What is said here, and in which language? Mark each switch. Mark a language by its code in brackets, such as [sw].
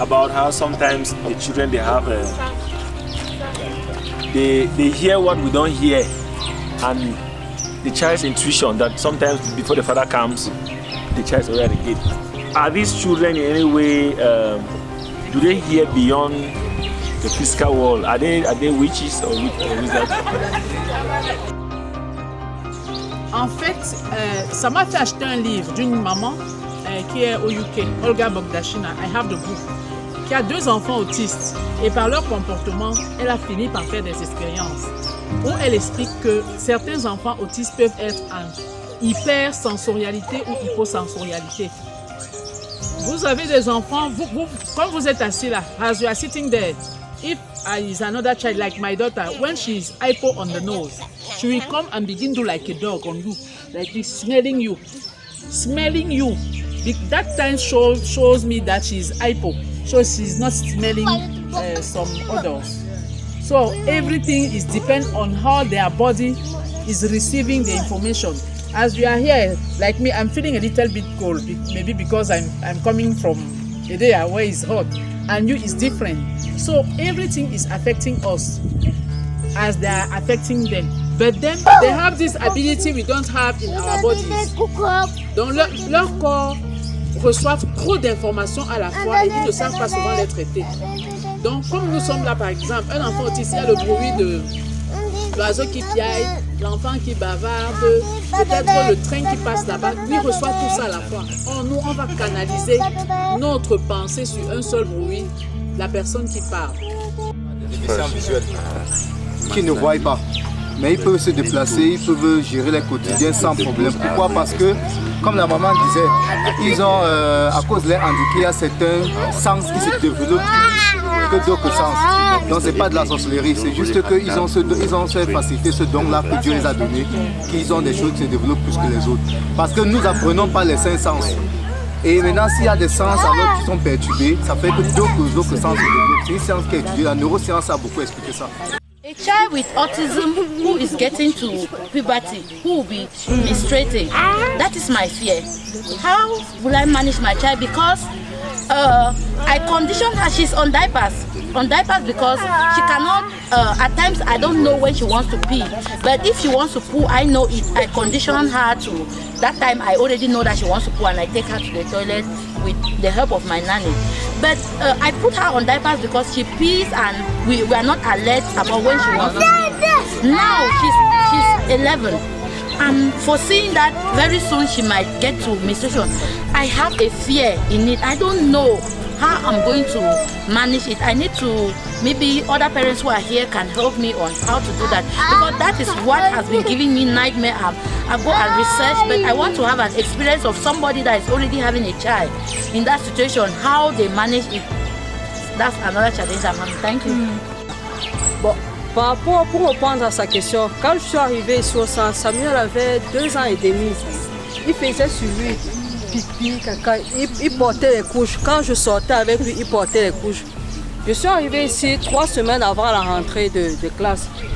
[en] About how sometimes the children they have they hear what we don't hear, and the child's intuition that sometimes before the father comes, the child's already at the gate. Are these children in any way, do they hear beyond the physical world? Are they witches or wizards? [fr] En fait, ça m'a fait acheter un livre d'une maman qui est au UK, Olga Bogdashina, [en] I have the book, [fr] qui a 2 enfants autistes. Et par leur comportement, elle a fini par faire des expériences où elle explique que certains enfants autistes peuvent être en hypersensorialité ou hyposensorialité. Vous avez des enfants, quand vous êtes assis là, [en] as you are sitting there, if is another child like my daughter, when she is hypo on the nose, she will come and begin to like a dog on you, like this, smelling you. That time shows me that she is hypo, so she is not smelling some odors. So everything is depend on how their body is receiving the information. As we are here, like me, I'm feeling a little bit cold, maybe because I'm coming from a day where it's hot, and you is different. So everything is affecting us as they are affecting them. But then they have this ability we don't have in our bodies. [fr] Donc leur corps reçoivent trop d'informations à la fois et ils ne savent pas souvent les traiter. Donc, comme nous sommes là, par exemple, un enfant autiste, il y a le bruit de l'oiseau qui piaille, l'enfant qui bavarde, peut-être le train qui passe là-bas, lui reçoit tout ça à la fois. Or, nous, on va canaliser notre pensée sur un seul bruit, la personne qui parle. Qui ne voient pas, mais ils peuvent se déplacer, ils peuvent gérer les quotidiens sans problème. Pourquoi? Parce que, comme la maman disait, ils ont, à cause de leur handicap, il y a certains sens qui se développent que d'autres sens. Donc c'est pas de la sorcellerie, c'est juste qu'ils ont cette facilité, ce don-là que Dieu les a donné, qu'ils ont des choses qui se développent plus que les autres. Parce que nous apprenons pas les 5 sens. Et maintenant, s'il y a des sens alors qui sont perturbés, ça fait que d'autres sens se développent. C'est une science qui est étudiée, la neuroscience a beaucoup expliqué ça. [en] A child with autism who is getting to puberty, who will be menstruating, that is my fear. How will I manage my child? Because I condition her, she's on diapers because she cannot, at times I don't know when she wants to pee, but if she wants to poo, I know it. I condition her to, that time I already know that she wants to poo and I take her to the toilet with the help of my nanny. But I put her on diapers because she pees and we are not alert about when she wants to pee. Now she's 11. I'm foreseeing that very soon she might get to menstruation. I have a fear in it. I don't know how I'm going to manage it. I need to, maybe other parents who are here can help me on how to do that. Because that is what has been giving me nightmare. I go and research, but I want to have an experience of somebody that is already having a child in that situation, how they manage it. That's another challenge I'm having. Thank you. [fr] Bon. Pour répondre à sa question, quand je suis arrivée ici au centre, Samuel avait 2 ans et demi. Il faisait sur lui pipi, caca, il portait les couches. Quand je sortais avec lui, il portait les couches. Je suis arrivée ici 3 semaines avant la rentrée de classe.